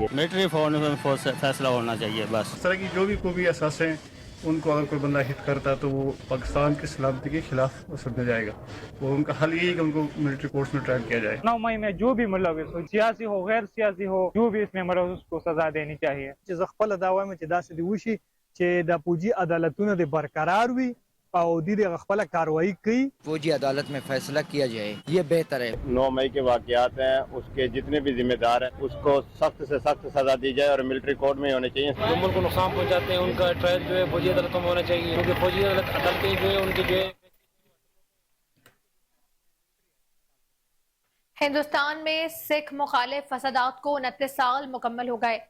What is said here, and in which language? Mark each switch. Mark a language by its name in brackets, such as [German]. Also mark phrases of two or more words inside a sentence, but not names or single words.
[Urdu] ملٹری فورس فیصلہ ہونا چاہیے بس. اس طرح کی جو بھی اثاثے ان کو اگر کوئی بندہ ہٹ کرتا تو وہ پاکستان کی سلامتی کے خلاف سمجھا جائے گا. وہ ان کا حل یہی کہ ان کو ملٹری کورٹس میں ٹرائل کیا جائے. 9 مئی میں جو بھی ملوث ہو, سیاسی ہو غیر سیاسی ہو, جو بھی اس میں ملوث, اس کو سزا دینی چاہیے. [Pashto] چې خپل دا وایم چې داسې دی وشي چې د فوجي عدالتونو د برقرار وي او دې د خپل کاروایی کوي. [Urdu] فوجی عدالت میں فیصلہ کیا جائے یہ بہتر ہے. 9 مئی کے واقعات ہیں، اس کے جتنے بھی ذمہ دار ہیں اس کو سخت سے سخت سزا دی جائے اور ملٹری کورٹ میں ہونے چاہیے. جو ملک کو نقصان پہنچاتے ہیں ان کا ٹرائل جو ہے فوجی عدالتوں میں ہونا چاہیے، کیونکہ فوجی عدالتیں جو ہے ان کی جو ہے. ہندوستان میں سکھ مخالف فسادات کو 29 سال مکمل ہو گئے.